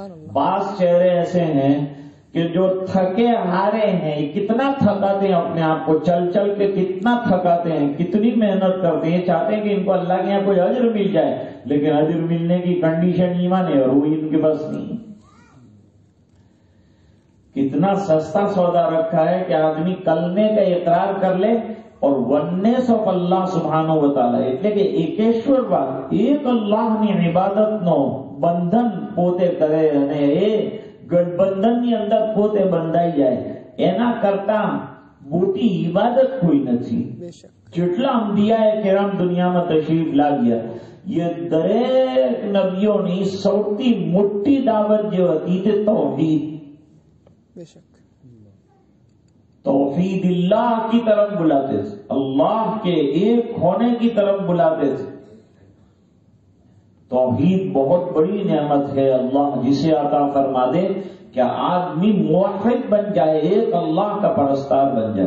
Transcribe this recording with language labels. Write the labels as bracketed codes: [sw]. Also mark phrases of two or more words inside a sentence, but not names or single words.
[ur] بعض چہرے ایسے ہیں کہ جو تھکے ہارے ہیں، کتنا تھکاتے ہیں اپنے آپ کو، چل چل کے کتنا تھکاتے ہیں، کتنی محنت کرتے ہیں، چاہتے ہیں کہ ان کو اللہ کے یہاں کوئی اجر مل جائے، لیکن اجر ملنے کی کنڈیشن ایمان ہے، اور وہ ان کے بس نہیں۔ کتنا سستا سودا رکھا ہے کہ آدمی کلمے کا اقرار کر لے اور ونیس آف اللہ سبحانہ و تعالی [gu] એટલે કે એકેશ્વરવાદ એક અલ્લાહની ઇબાદતનો બંધન પોતે કરે અને એ ગઠબંધનની અંદર પોતે બંધાઈ જાય એના કરતા મોટી ઇબાદત કોઈ નથી. જેટલા અંબિયાએ કેરામ દુનિયામાં તશરીફ લાવ્યા એ દરેક નબીઓની સૌથી મોટી દાવત જે હતી તે તૌહીદ, [ur] توحید اللہ کی طرف بلاتے تھے, اللہ کے ایک ہونے کی طرف بلاتے تھے. توحید بہت بڑی نعمت ہے اللہ جسے عطا فرما دے کہ آدمی موحد بن جائے, ایک اللہ کا پرستار بن جائے.